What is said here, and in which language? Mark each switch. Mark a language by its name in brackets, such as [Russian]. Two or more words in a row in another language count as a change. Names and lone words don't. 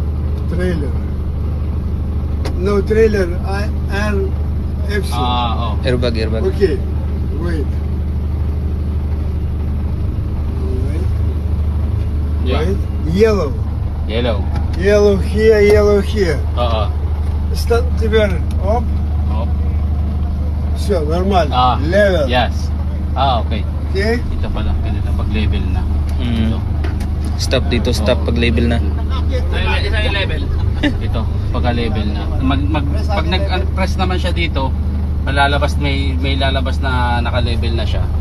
[English] Trailer. No trailer. FC. Airbag. Okay, wait. Wait. Yeah. Wait. Yellow. Yellow. Yellow here, yellow here. [Russian] Стал теперь. Оп. Все, нормально. [English] Level. Yes. Okay. Okay. [Filipino] Ito pala, ganito pag-level na. Stop dito, stop pag label na. Isa yung level. Ito, pagka-level na. Pag nag-press naman siya dito, may lalabas na naka-level na siya.